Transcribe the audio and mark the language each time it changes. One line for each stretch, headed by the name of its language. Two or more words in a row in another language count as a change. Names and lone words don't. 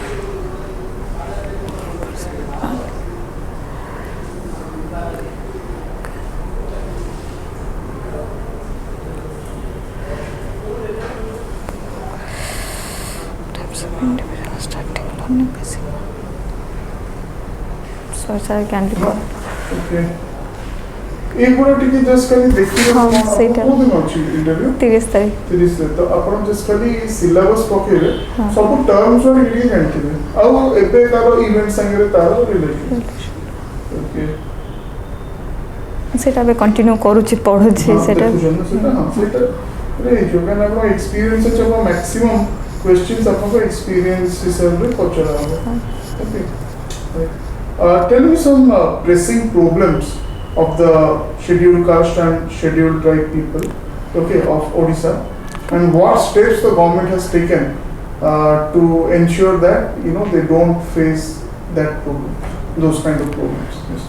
English: Types of individual starting learning basic. So, sir, I can recall.
Odia: Okay. ଏଗୁଡ଼ା ଟିକେ ଜଷ୍ଟ ଖାଲି ଦେଖିବେ ହଁ, ସେଇଟା। କୋଉ ଦିନ ଅଛି ଇଣ୍ଟରଭ୍ୟୁ 30 ତାରିଖ 30 ରେ ତ ଆପଣ ଜଷ୍ଟ ଖାଲି ସିଲାବସ୍ ପକେଇବେ ହଁ। ସବୁ ଟର୍ମସ୍ ଗୁଡ଼ା ଟିକେ ଜାଣିଥିବେ ଆଉ ଏବେ ତାର ଇଭେଣ୍ଟ ସାଙ୍ଗରେ ତାର ରିଲେସନ ଓକେ ସେଇଟା ଏବେ କଣ୍ଟିନ୍ୟୁ କରୁଛି ପଢ଼ୁଛି ସେଇଟା ଦେଖୁଛନ୍ତି ସେଟା ହଁ ସେଇଟା ହେଇଯିବ କାରଣ ଆପଣ ଏକ୍ସପିରିଏନ୍ସ ଅଛି ଆପଣ
English: maximum questions
Odia: ଆପଣଙ୍କ ଏକ୍ସପିରିଏନ୍ସ ହିସାବରେ ପଚରା ହେବ ଓକେ
English: tell me some pressing problems of the scheduled caste and scheduled tribe people, okay, of Odisha, and what steps the government has taken to ensure that they don't face that problem, those kind of problems. Yes.